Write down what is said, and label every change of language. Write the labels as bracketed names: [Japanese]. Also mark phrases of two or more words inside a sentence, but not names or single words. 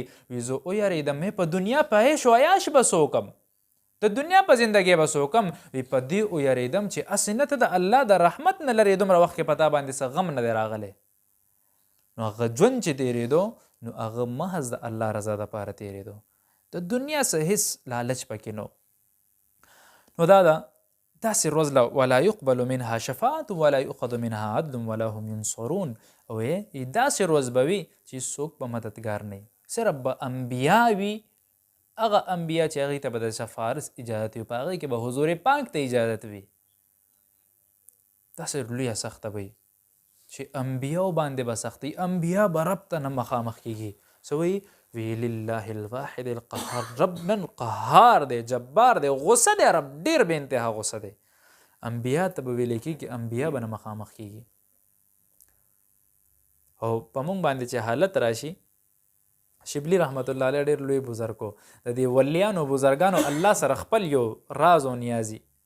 [Pashto] وي زه ویرېدم مې په دنیا په عیش و عیاش به څه وکم د دنیا په زندګۍ به څه وکم وي په دې ویرېدم چې هسې نه ته د الله د رحمت نه لرې دومره وخت کې په تا باندې څه غم نه دی راغلی نو هغه ژوند چې تېرېدو نو هغه محض د الله رضا دپاره تېرېدو د دنیا څه هېڅ لالچ پکې نو نو دا ده داسې ورځ [Arabic] ولا يقبل منها شفاعت ولا يؤخذ منها عدل ولا هم ينصرون [Pashto] او داسې ورځ به وي چې څوک به مددګار نه وي صرف به انبیا وي هغه انبیا چې هغې ته به د سفارس اجازت وي په هغې کې به حضور پاک ته اجازت وي داسې لویه سخته به وي چې انبیاو باندې به سختي انبیا به رب ته نه مخامخ کېږي څه وایي وی [Arabic] لله الواحد القهار [Pashto] رب نن قهار دی جبار دی غصه دی رب ډېر بې انتها غصه دی انبیا ته به ویلی کېږي انبیا به نه مخامخ کېږي او په موږ باندې چې حالت راشي شبلی [Arabic] رحمت الله علیه [Pashto] ډېر لوی بزرګ و د دې ولیانو بزرګانو الله سره خپل یو راز او نیازي